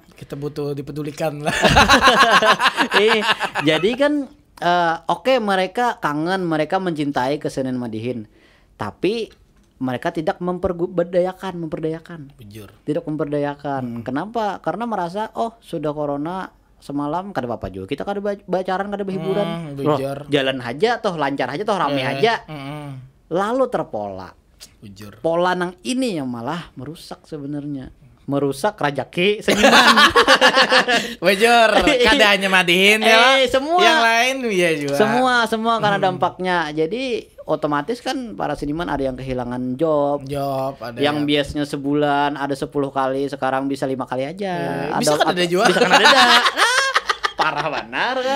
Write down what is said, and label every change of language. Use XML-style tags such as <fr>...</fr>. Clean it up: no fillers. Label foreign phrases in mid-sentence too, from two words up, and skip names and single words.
<id>kita butuh dipedulikan lah. Jadi kan mereka kangen, mereka mencintai kesenian Madihin. Tapi mereka tidak memperdayakan.</id> <bjn>Bujur.</bjn> <id>Tidak memperdayakan. Kenapa? Karena merasa sudah corona semalam</id> <bjn>kada apa juga. Kita kada bacaran, kada berhiburan. Jalan aja toh, lancar aja toh, rame aja.</bjn> <id>Lalu terpola.</id> <bjn>Bujur.</bjn> <id>Pola nang ini yang malah merusak sebenarnya. Merusak rajaki seniman.</id> <bjn>Bujur, kada hanya Madihin ya.</bjn> <id>Semua. Yang lain ya juga. Semua karena dampaknya. Jadi otomatis kan para seniman ada yang kehilangan job ada yang biasanya sebulan ada 10 kali sekarang bisa 5 kali aja. Bisa kan ada juga. Bisa kan ada. Parah benar kan.</id>